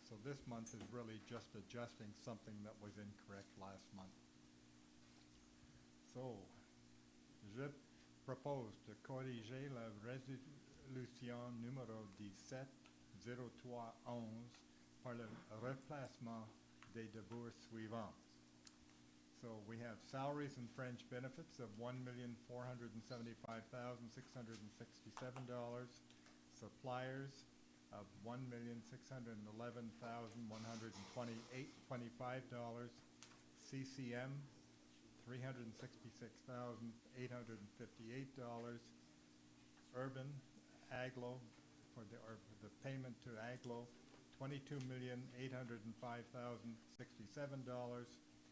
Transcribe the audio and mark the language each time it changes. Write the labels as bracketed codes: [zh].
[en] So this month is really just adjusting something that was incorrect last month. [fr] So, je propose de corriger la résolution numéro 170311 par le replacement des débours suivants. [en] So we have salaries and fringe benefits of $1,475,667, suppliers of $1,611,125, CCM $366,858, urban aglo for the payment to aglo $22,805,067.